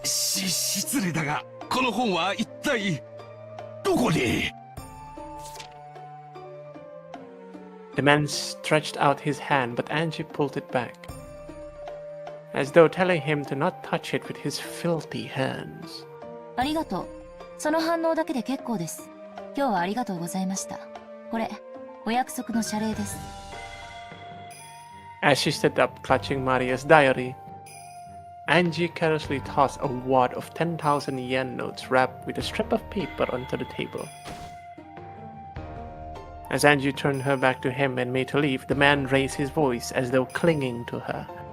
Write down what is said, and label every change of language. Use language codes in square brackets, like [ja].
[ja] 失礼だが、この本は一体どこに？ [en] The man stretched out his hand, but Angie pulled it back, as though telling him to not touch it with his filthy hands. [ja] ありがとう。その反応だけで結構です。今日はありがとうございました。これ、お約束の謝礼です。 [en] As she stood up, clutching Maria's diary, Angie carelessly tossed a wad of 10,000 yen notes wrapped with a strip of paper onto the table. As Angie turned her back to him and made to leave, the man raised his voice as though clinging to her.